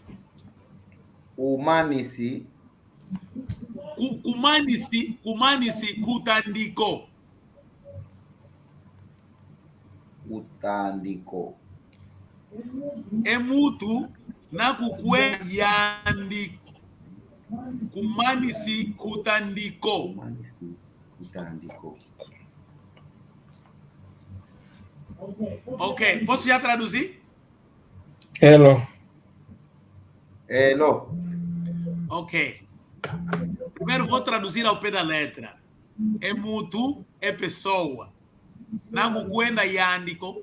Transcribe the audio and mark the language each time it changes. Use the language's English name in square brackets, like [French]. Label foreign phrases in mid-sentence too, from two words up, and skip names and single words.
[Kongo] kutandiko. É mutu na kukwenda yandiko kumani sikutandiko. [Portuguese] Ok, posso já traduzir? Hello. Lo. Ok. Primeiro vou traduzir ao pé da letra. [Kongo] É mutu, [Portuguese] é pessoa. Não [Kongo] guenda yandico.